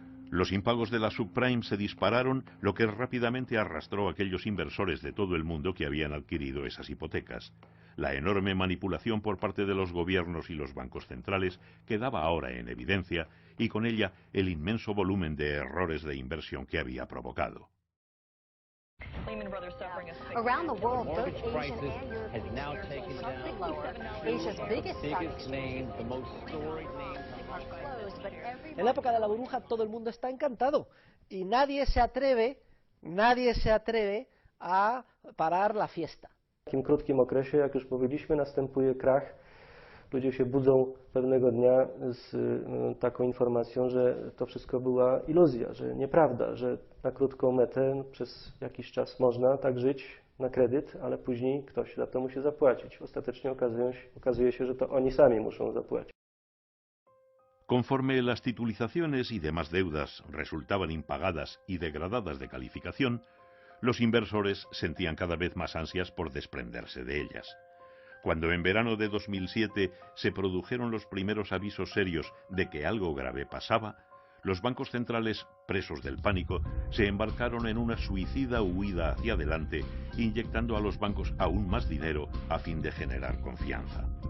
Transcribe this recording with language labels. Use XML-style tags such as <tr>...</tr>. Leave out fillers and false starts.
<es>Los impagos de la subprime se dispararon, lo que rápidamente arrastró a aquellos inversores de todo el mundo que habían adquirido esas hipotecas. La enorme manipulación por parte de los gobiernos y los bancos centrales quedaba ahora en evidencia, y con ella el inmenso volumen de errores de inversión que había provocado.</es> <en>Around the world, both Asian and European peers are sharply lower. Asia's biggest stock exchange, the most storied name, closed, but every...</en> <es>En la época de la burbuja todo el mundo está encantado y nadie se atreve a parar la fiesta.</es> <pl>W takim krótkim okresie, jak już powiedzieliśmy, następuje krach. Ludzie się budzą pewnego dnia z taką informacją, że to wszystko była iluzja, że nieprawda, że na krótką metę przez jakiś czas można tak żyć na kredyt, ale później ktoś za to musi zapłacić. Ostatecznie okazuje się, że to oni sami muszą zapłacić.</pl> <es>Conforme las titulizaciones y demás deudas resultaban impagadas y degradadas de calificación, los inversores sentían cada vez más ansias por desprenderse de ellas. Cuando en verano de 2007 se produjeron los primeros avisos serios de que algo grave pasaba, los bancos centrales, presos del pánico, se embarcaron en una suicida huida hacia adelante, inyectando a los bancos aún más dinero a fin de generar confianza.</es>